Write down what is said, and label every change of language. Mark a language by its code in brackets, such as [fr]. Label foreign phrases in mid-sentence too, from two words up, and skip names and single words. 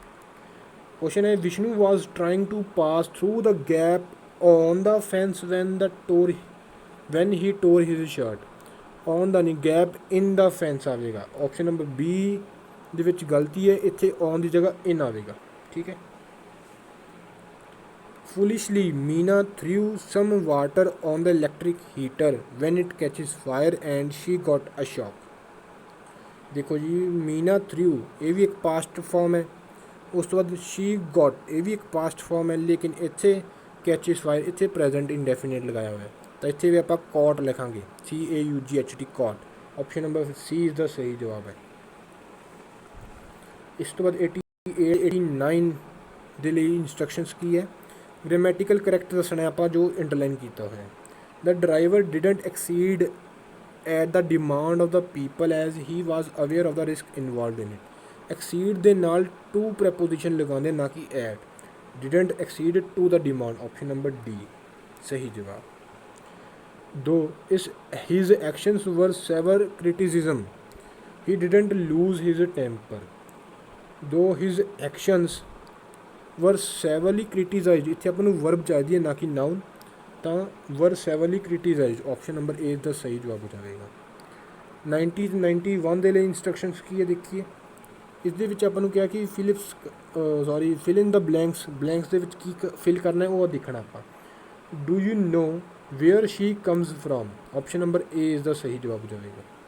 [en] question ਹੈ, Vishnu was trying to pass through the gap on the fence when he tore his shirt। on the ਨਹੀਂ, gap in the fence ਆਵੇਗਾ। option number B [pa] ਦੇ ਵਿੱਚ ਗਲਤੀ ਹੈ, ਇੱਥੇ ਔਨ ਦੀ ਜਗ੍ਹਾ ਇਨ ਆਵੇਗਾ। ਠੀਕ ਹੈ। [en] Foolishly, Meena threw some water on the electric heater when it catches fire and she got a shock. [pa] ਦੇਖੋ ਜੀ, ਮੀਨਾ ਥ੍ਰਿਊ ਇਹ ਵੀ ਇੱਕ [en] past form [pa] ਹੈ। ਉਸ ਤੋਂ ਬਾਅਦ [en] she got [pa] ਇਹ ਵੀ ਇੱਕ [en] past form [pa] ਹੈ, ਲੇਕਿਨ ਇੱਥੇ [en] catches fire [pa] ਇੱਥੇ [en] present indefinite [pa] ਲਗਾਇਆ ਹੋਇਆ। ਤਾਂ ਇੱਥੇ ਵੀ ਆਪਾਂ caught ਲਿਖਾਂਗੇ, CAUGHT caught। [en] option number C [pa] ਇਸ ਦਾ ਸਹੀ ਜਵਾਬ ਹੈ। ਇਸ ਤੋਂ ਬਾਅਦ 89 ਦੇ ਲਈ ਇੰਸਟਰਕਸ਼ਨਸ ਕੀ ਹੈ? [en] grammatical correct [pa] ਦੱਸਣਾ ਆਪਾਂ ਜੋ ਅੰਡਰਲਾਈਨ ਕੀਤਾ ਹੋਇਆ। [en] the driver didn't exceed at the demand of the people as he was aware of the risk involved in it. [pa] ਐਕਸੀਡ ਦੇ ਨਾਲ [en] to preposition [pa] ਲਗਾਉਂਦੇ ਨਾ ਕਿ ਐਟ। [en] didn't exceed to the demand, option number D [pa] ਸਹੀ ਜਵਾਬ। [en] 2 is his actions were severe criticism, he didn't lose his temper। 2 his actions were severely criticized, [pa] ਇੱਥੇ ਆਪਾਂ ਨੂੰ verb ਚਾਹੀਦੀ ਹੈ ਨਾ ਕਿ noun, ਤਾਂ [en] were severely criticized, option number A [pa] ਦਾ ਸਹੀ ਜਵਾਬ ਹੋ ਜਾਵੇਗਾ। 90 ਤੇ 91 ਦੇ ਲਈ ਇੰਸਟਰਕਸ਼ਨਸ ਕੀ ਹੈ ਦੇਖੀਏ। ਇਸ ਦੇ ਵਿੱਚ ਆਪਾਂ ਨੂੰ ਕਿਹਾ ਕਿ [en] fill in the blanks [pa] ਦੇ ਵਿੱਚ ਕੀ ਫਿਲ ਕਰਨਾ ਹੈ ਉਹ ਦੇਖਣਾ ਆਪਾਂ। [en] do you know where she comes from, option number A [pa] ਇਸ ਦਾ ਸਹੀ ਜਵਾਬ ਹੋ ਜਾਵੇਗਾ।